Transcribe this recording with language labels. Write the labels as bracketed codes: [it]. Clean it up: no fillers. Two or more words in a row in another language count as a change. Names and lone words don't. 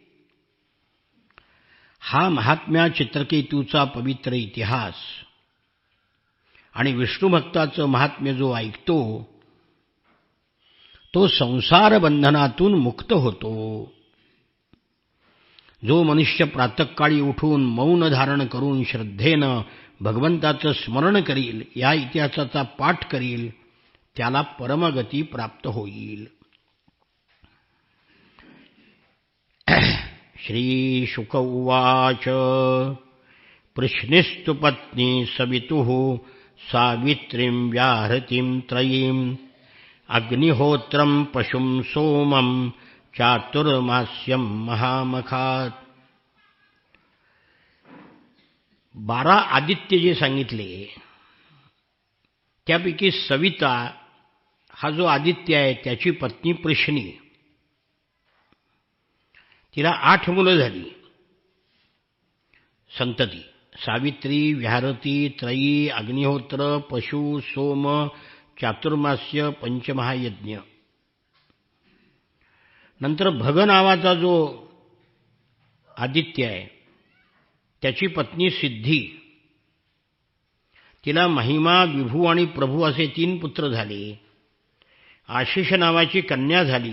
[mr] हा महात्म्या चित्रकेतूचा पवित्र इतिहास आणि विष्णू भक्ताचं महात्म्य जो ऐकतो तो संसार बंधनातून मुक्त होतो. जो मनुष्य प्रातःकाळी उठून मौन धारण करून श्रद्धेनं भगवंताचं स्मरण करील, या इतिहासाचा पाठ करील, त्याला परमगती प्राप्त होईल. [sa] श्री शुक उवाच पृश्निस्तु पत्नी सवितुः सावित्रीं व्याहृतिं त्रयीं अग्निहोत्रं पशुं सोमं चातुर्मास्यं महामखात. [mr] 12 आदित्य जे सांगितले त्यापैकी सविता हा जो आदित्य आहे त्याची पत्नी पृश्नी, तिला 8 मुलं झाली संतती. सावित्री, व्याहरती, त्रयी, अग्निहोत्र, पशु, सोम, चातुर्मास्य, पंचमहायज्ञ. नंतर भग नावाचा जो आदित्य आहे त्याची पत्नी सिद्धी, तिला महिमा, विभू आणि प्रभू असे 3 पुत्र झाले. आशिष नावाची कन्या झाली.